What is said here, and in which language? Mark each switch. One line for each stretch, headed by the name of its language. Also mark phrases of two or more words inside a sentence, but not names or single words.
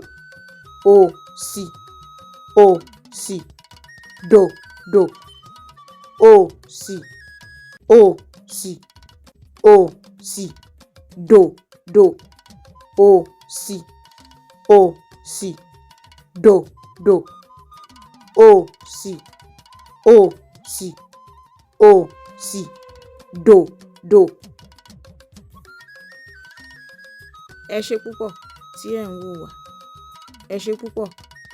Yoruba: ó sí, ó sí, do, do, ó sí, ó sí, ó sí, do, do, ó sí, ó sí, do, do, ó sí, ó sí, ó sí, do, do. Ẹ ṣé púpọ̀ tí ẹ̀ ń wò wá. Ẹ ṣé púpọ̀.